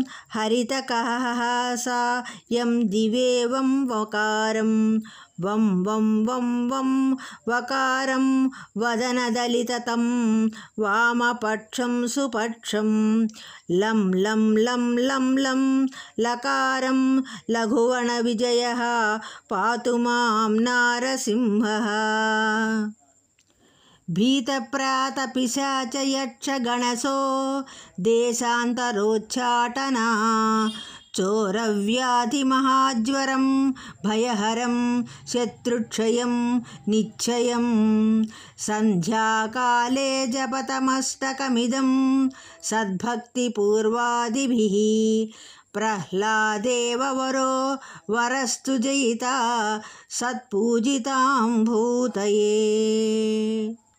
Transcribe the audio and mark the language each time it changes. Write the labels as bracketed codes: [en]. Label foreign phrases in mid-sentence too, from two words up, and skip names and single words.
[sa] హరితకహాసాయం దివేవం వకారం వం వం వం వం వకారం వదనదలితతం వామపక్షం సుపక్షం లం లం లం లం లం లకారం లఘువణవిజయః పాతు మాం నారసింహః. भीतप्रातपिशाचयक्षगणसो देशान्तरोच्चाटना चोरव्याधिमहाज्वरं भयहरं शत्रुक्षयं निश्चयं सन्ध्याकाले जपतमस्तकमिदं सद्भक्तिपूर्वादिभिः प्रह्लादेव वरो वरस्तु जयिता सत्पूजितां भूतये।